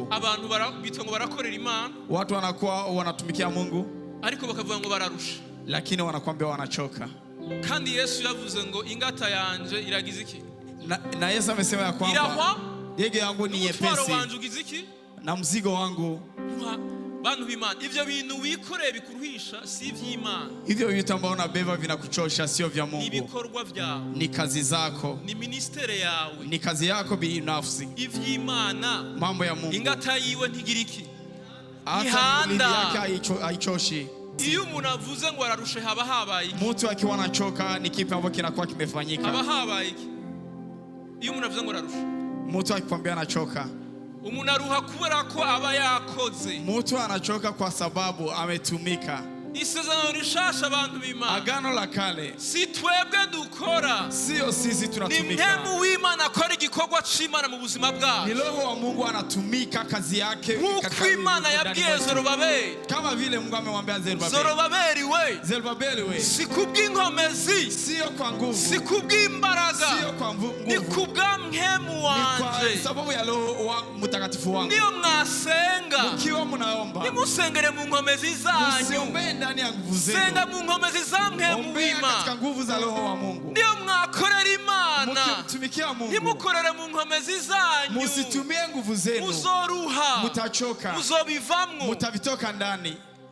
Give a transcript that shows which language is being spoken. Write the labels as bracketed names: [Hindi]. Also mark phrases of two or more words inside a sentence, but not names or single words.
[Rundi] abantu bitwa ngo barakorera Imana, [Swahili] watu wanakuwa wanatumikia Mungu, [Rundi] ariko bakavuga ngo bararusha, [Swahili] lakini wanakuambia wanachoka. [Rundi] Kandi Yesu yavuze ngo ingata yanje iragize iki? [Swahili] Na Yesu amesema ya kwamba yege yangu ni nyepesi na mzigo wangu. [Rundi] Bantu b'Imana, ivyo bintu wikoreye bikuruhisha si ivy'Imana. [Swahili] Hivyo vitu ambao unabeba vinakuchosha sio vya Mungu. [Rundi] Ni ibikorwa vyawe, [Swahili] ni kazi zako, [Rundi] ni ministere yawe, [Swahili] ni kazi yako binafsi. [Rundi] Ivy'Imana, [Swahili] mambo ya Mungu, [Rundi] ingata yiwe ntigiriki, [Swahili] ihanda yake haichoshi. [Rundi] Iyo umuntu avuze ngo ararushe haba habaye iki? [Swahili] Mtu akiwa anachoka ni kipi ambacho kinakuwa kimefanyika? [Rundi] Haba habaye iki? Iyo umuntu avuze ngo ararushe, [Swahili] mtu akikwambia anachoka, [Rundi] umuntu aruha kubera ko aba yakoze. [Swahili] Mtu anachoka kwa sababu ametumika. [Rundi] Isezerano rishasha abantu b'Imana, [Swahili] agano la kale, [Rundi] si twebwe dukora, [Swahili] sio sisi tunatumika. [Rundi] Ni Mpemu w'Imana akora igikorwa c'Imana mu buzima bwacu. [Swahili] Ni Roho wa Mungu anatumika kazi yake [Rundi] katika Imana yabwiye Zorobabeli, [Swahili] kama vile Mungu amemwambia [Rundi] Zorobabeli we, si kubw'inkomezi, [Swahili] sio kwa nguvu, [Rundi] si kubw'imbaraga, [Swahili] sio kwa nguvu, [Rundi] ni kubwa Mpemu wanje, [Swahili] ni kwa sababu ya Roho wa Mtakatifu wangu. [Rundi] Niyo mwasenga, [Swahili] mkiwa mnaomba, [Rundi] nimusengere mu nkomezi zanyu, [Swahili] ndani ya nguvu zenu. [Rundi] Senga mu nkomezi za Mpemu w'Imana, [Swahili] katika nguvu za Roho wa Mungu. [Rundi] Niyo mwakorera Imana, [Swahili] mkitumikia Mungu, [Rundi] nimukorere mu nkomezi zanyu, [Swahili] musitumie nguvu zenu, [Rundi] muzoruha, [Swahili] mutachoka, [Rundi] muzobivamwo, [Swahili] mutavitoka ndani.